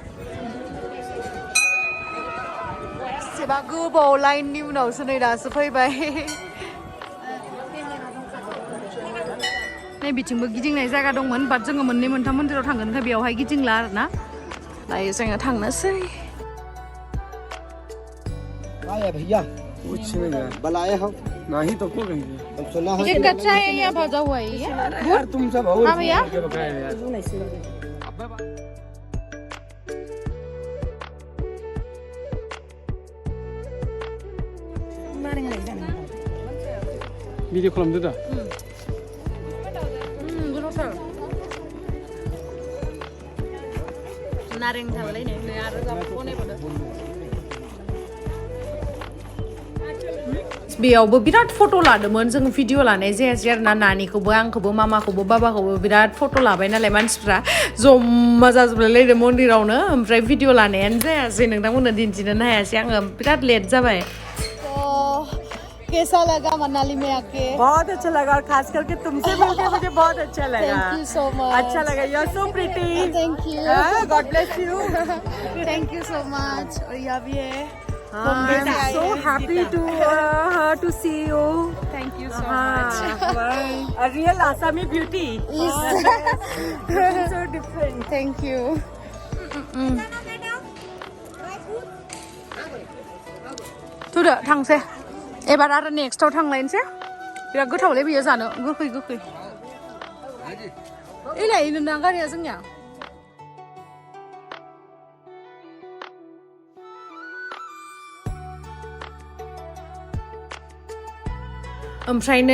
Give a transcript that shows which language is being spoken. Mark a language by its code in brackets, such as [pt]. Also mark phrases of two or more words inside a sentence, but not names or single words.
[brx] एसेबा गोबाव लाइननि उनावसो नै दासो फैबाय नै बिथिंबो गिदिंनाय जायगा दंमोन बाट जोङो मोननै मोनथाम मन्दिराव थांगोनखाय बेयावहाय गिदिंला आरोना दायो जोङो थांनोसै [hi] आया भैया कुछ नहीं है बुलाए हो नहीं तो को कहेंगे अब सुना है ये कच्चा है या भजा हुआ है ये यार तुम सब और हाँ भैया [brx] के बकाया यार भिडिअ खालामदो दा गोथावथार नारें थालायनाय नै आरो बनायबावदो बेयावबो बिराद फट' लादोंमोन जों भिडिअ लानाय जायासै आरोना नानिखौबो आंखौबो मामाखौबो बाबाखौबो बिराद फट' लाबाय नालाय मानसिफ्रा जमा जाजोबलायलायदों मन्दिरावनो ओमफ्राय भिडिअ लानायानो जायासै नोंथांमोननो दिन्थिनो हायासै आङो बिराद लेट जाबाय [hi] कैसा लगा मनाली में आके बहुत अच्छा लगा और खास करके तुमसे मिलके मुझे बहुत अच्छा लगा [en] thank you so much [hi] अच्छा लगा [en] you are so pretty thank you God bless you thank you so much [hi] और यह भी है [en] so happy to see you thank you so much a real Assami beauty so different thank you [brx] थुदो थांसै एबार आरो नेक्स्टआव थांलायनोसै बिराद गोथावलै बियो जानो गोखै एलाय नोंना गारिया जोंनिया ओमफ्राय नै